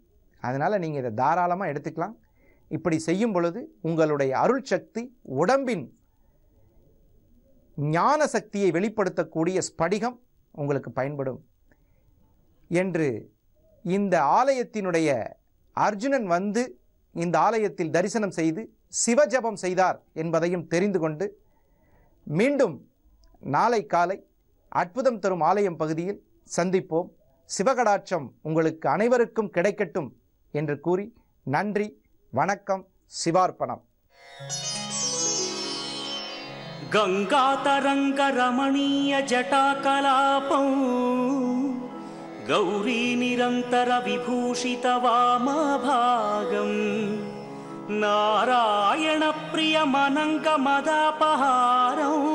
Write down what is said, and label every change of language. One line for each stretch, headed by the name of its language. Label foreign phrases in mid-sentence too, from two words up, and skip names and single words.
Tamil: அதனால் நீங்கள் இதை தாராளமாக எடுத்துக்கலாம். இப்படி செய்யும் பொழுது உங்களுடைய அருள் சக்தி, உடம்பின் ஞான சக்தியை வெளிப்படுத்தக்கூடிய ஸ்படிகம் உங்களுக்கு பயன்படும் என்று இந்த ஆலயத்தினுடைய அர்ஜுனன் வந்து இந்த ஆலயத்தில் தரிசனம் செய்து சிவஜபம் செய்தார் என்பதையும் தெரிந்து கொண்டு, மீண்டும் நாளை காலை அற்புதம் தரும் ஆலயம் பகுதியில் சந்திப்போம். சிவகடாட்சம் உங்களுக்கு அனைவருக்கும் கிடைக்கட்டும் என்று கூறி நன்றி, வணக்கம், சிவார்ப்பணம்.
Sanskrit: गंगातरंग रमणीय जटाकलापं गौरी निरंतर विभूषित वामभागं नारायण प्रिय मनंग मदापहारं